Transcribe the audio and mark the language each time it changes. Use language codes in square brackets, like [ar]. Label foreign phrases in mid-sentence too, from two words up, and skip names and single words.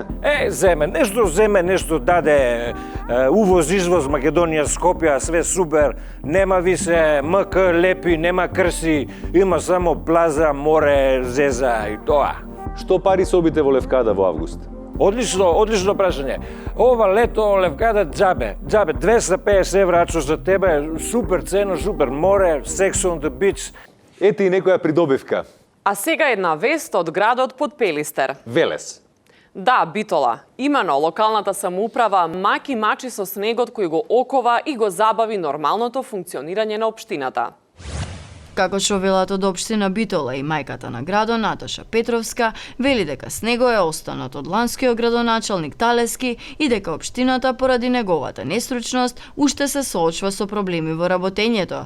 [mk] Земе, нешто даде, увоз, извоз, Македонија, Скопје, све супер, нема више МК лепи, нема крси, има само плаза, море, зеза и тоа. Што пари собите во Левкада во август? Одлично прашање. Ова лето Левкада џабе, 250 евра, ачо за тебе, супер цено, супер море, секс [en] on the beach. [mk] Ете и некоја придобивка. А сега една вест од градот под Пелистер. Велес. Да, Битола. Имено локалната самоуправа маки мачи со снегот кој го окова и го забави нормалното функционирање на општината. Како што велат од општина Битола и мајката на градот Наташа Петровска, вели дека снего е останат од ланскиот градоначалник Талески и дека општината поради неговата нестручност уште се соочва со проблеми во работењето.